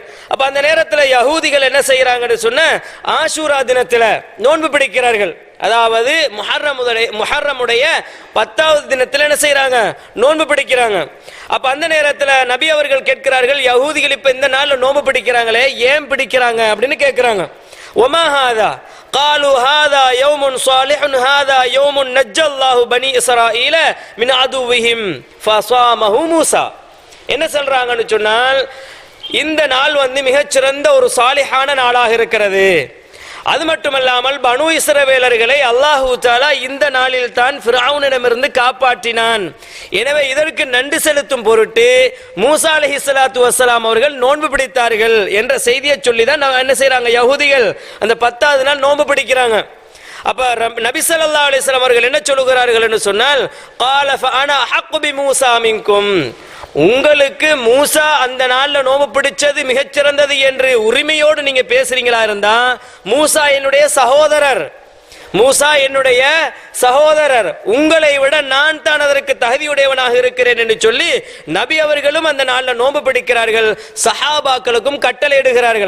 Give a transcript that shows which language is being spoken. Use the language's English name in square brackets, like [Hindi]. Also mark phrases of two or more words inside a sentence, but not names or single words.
[Tamil] அப்ப அந்த நேரத்தில் யஹூதிகள் என்ன செய்யறாங்கன்னு சொன்ன, ஆஷூரா தினத்துல நோன்பு பிடிக்கிறார்கள். அதாவது முஹர்ரமுடைய 10வது தினத்தில் என்ன செய்யறாங்க, நோன்பு பிடிக்கிறாங்க. அப்ப அந்த நேரத்தில் நபி அவர்கள் கேட்கிறார்கள், யஹூதிகள் இப்ப இந்த நாள்ல நோன்பு பிடிக்கிறாங்களே, ஏன் பிடிக்கிறாங்க அப்படின்னு கேட்கிறாங்க. [Arabic] وما هذا قالوا هذا يوم صالح هذا يوم نجى الله بني إسرائيل من عدوهم فصامه موسى. [Tamil] என்ன சொல்றாங்கன்னு சொன்னால், இந்த நாள் மிகச்சிறந்த ஒரு சாலிஹான நாளாக இருக்கிறது. அது மட்டுமல்லாமல் பனு இஸ்ரவேலர்களை [Arabic] الله تعالى [Tamil] இந்த நாளில் தான் ஃபிரௌனிடமிருந்து காப்பாற்றினான். எனவே இதற்கு நன்றி செலுத்தும் பொருட்டு மூசா [Arabic] عليه الصلاة والسلام [Tamil] அவர்கள் நோன்பு பிடித்தார்கள் என்ற செய்தியை சொல்லி தான் என்ன செய்யறாங்க, யஹூதிகள் அந்த 10வது நாள் நோன்பு பிடிக்கிறாங்க. அப்ப நபி [Arabic] صلى الله عليه وسلم [Tamil] அவர்கள் என்ன சொல்லுகிறார்கள் என்று சொன்னால், [Arabic] قال فانا حق بموسى منكم, [Tamil] உங்களுக்கு மூசா அந்த நாள்ல நோம்பு பிடிச்சது மிகச்சிறந்தது என்று உரிமையோடு நீங்க பேசுறீங்களா இருந்தா, மூசா என்னுடைய சகோதரர், மூசா என்னுடைய சகோதரர், உங்களை விட நான் தான் அதற்கு தகுதியுடையவனாக இருக்கிறேன் என்று சொல்லி நபி அவர்களும் அந்த நாள்ல நோன்பு பிடிக்கிறார்கள், சஹாபாக்களுக்கும் கட்டளை இடுகிறார்கள்.